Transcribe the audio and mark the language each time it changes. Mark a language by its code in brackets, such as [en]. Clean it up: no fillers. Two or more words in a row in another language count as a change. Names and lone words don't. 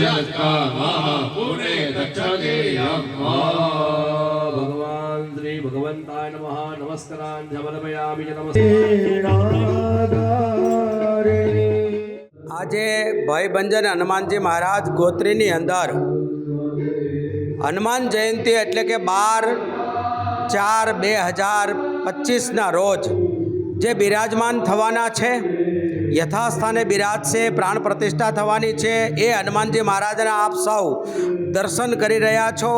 [sa] भगवान श्री भगवंताय नमः नमस्कारान् समर्पयामि। [gu] આજે ભયભંજન હનુમાનજી મહારાજ ગોત્રીની અંદર હનુમાન જયંતિ એટલે કે 12/4/2025ના રોજ જે બિરાજમાન થવાના છે, યથાસ્થાને બિરાજશે, પ્રાણ પ્રતિષ્ઠા થવાની છે એ હનુમાનજી મહારાજના આપ સૌ દર્શન કરી રહ્યા છો।